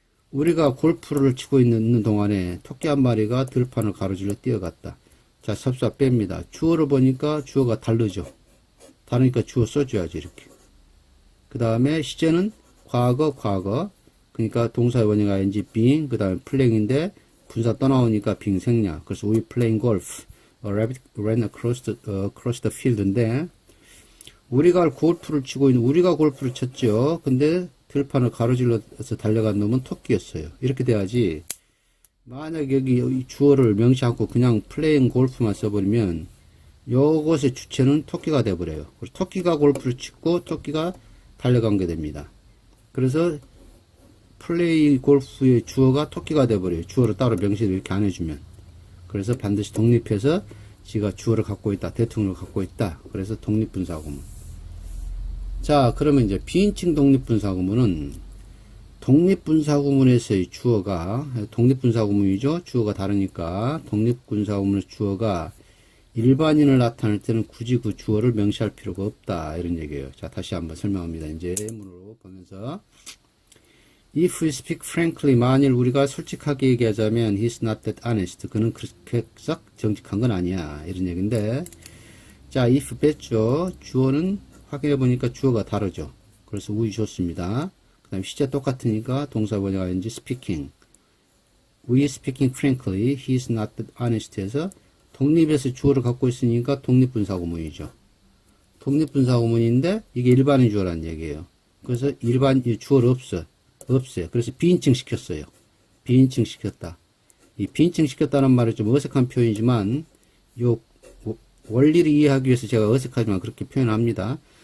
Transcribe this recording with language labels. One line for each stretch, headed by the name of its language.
Korean: 우리가 골프를 치고 있는 동안에 토끼 한 마리가 들판을 가로질러 뛰어갔다. 자, 접수가 뺍니다. 주어를 보니까 주어가 다르죠. 다르니까 주어 써줘야지, 이렇게. 그 다음에 시제는 과거. 그러니까 동사의 원형 ing being, 그 다음에 playing인데 분사 떠나오니까 being 생략.
English: 그래서 we playing golf. A rabbit ran across the field인데
Korean: 우리가 골프를 쳤죠. 근데 들판을 가로질러서 달려간 놈은 토끼였어요. 이렇게 돼야지. 만약 여기 주어를 명시 않고 그냥 플레잉 골프만 써버리면 요것의 주체는 토끼가 돼버려요. 그래서 토끼가 골프를 치고 토끼가 달려간 게 됩니다. 그래서 플레이 골프의 주어가 토끼가 돼버려요. 주어를 따로 명시를 이렇게 안 해주면. 그래서 반드시 독립해서 지가 주어를 갖고 있다. 대통령을 갖고 있다. 그래서 독립분사구문. 자, 그러면 이제 비인칭 독립분사구문은 독립분사구문에서의 주어가 독립분사구문이죠. 주어가 다르니까 독립분사구문의 주어가 일반인을 나타낼 때는 굳이 그 주어를 명시할 필요가 없다. 이런 얘기예요. 자, 다시 한번 설명합니다. 이제 문으로 보면서
English: If we speak frankly,
Korean: 만일 우리가 솔직하게 얘기하자면
English: he's not that honest.
Korean: 그는 그렇게 썩 정직한 건 아니야. 이런 얘기인데 자, if 뺐죠. 주어는 확인해 보니까 주어가 다르죠. 그래서 we 좋습니다. 그 다음에 시제 똑같으니까 동사 원형 ing speaking.
English: We speaking frankly, he's not that honest
Korean: 해서 독립에서 주어를 갖고 있으니까 독립분사구문이죠. 독립분사구문인데 이게 일반인 주어라는 얘기예요. 그래서 주어를 없어요. 그래서 비인칭 시켰어요. 비인칭 시켰다. 이 비인칭 시켰다는 말이 좀 어색한 표현이지만 요 원리를 이해하기 위해서 제가 어색하지만 그렇게 표현합니다.